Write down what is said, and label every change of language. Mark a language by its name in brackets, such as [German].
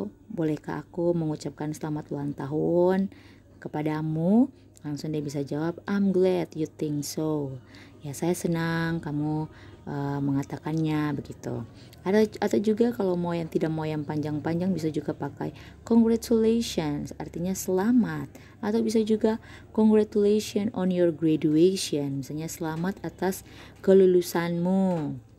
[Indonesian] Bolehkah aku mengucapkan selamat ulang tahun kepadamu? Langsung dia bisa jawab, [English] I'm glad you think so. [Indonesian] Ya, saya senang kamu mengatakannya begitu. Atau juga kalau mau yang tidak mau yang panjang-panjang bisa juga pakai congratulations, artinya selamat. Atau bisa juga [English] congratulations on your graduation, [Indonesian] misalnya selamat atas kelulusanmu.